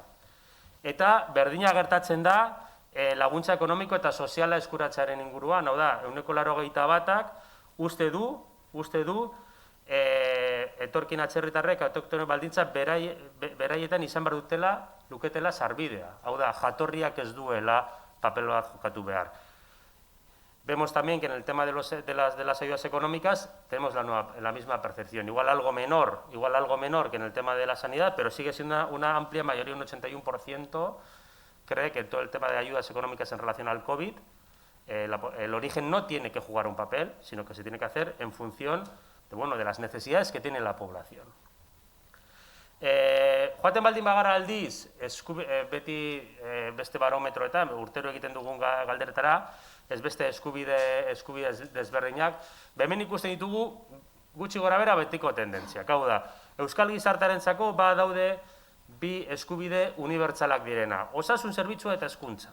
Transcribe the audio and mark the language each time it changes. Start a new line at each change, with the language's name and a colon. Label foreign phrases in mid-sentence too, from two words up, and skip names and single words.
Basque: Eta berdina gertatzen da laguntza ekonomiko eta soziala eskuratzearen inguruan, hau da, 81%ak uste du etorkin atzerritarrek autoktono baldintza beraietan izan behar luketela sarbidea. Hau da, jatorriak ez duela papel bat jokatu behar.
Spanish: Vemos también que en el tema de las ayudas económicas tenemos la misma percepción, igual algo menor que en el tema de la sanidad, pero sigue siendo una amplia mayoría, un 81%, cree que todo el tema de ayudas económicas en relación al COVID, el origen no tiene que jugar un papel, sino que se tiene que hacer en función de las necesidades que tiene la población.
Basque: Joaten baldin bagara aldiz, beti beste barometroetan, urtero egiten dugun galderetara, ez beste eskubide desberdinak, hemen ikusten ditugu gutxi gorabehera betiko tendentziak. Hau da, euskal gizartearentzako badaude bi eskubide unibertsalak direna, osasun zerbitzua eta hezkuntza.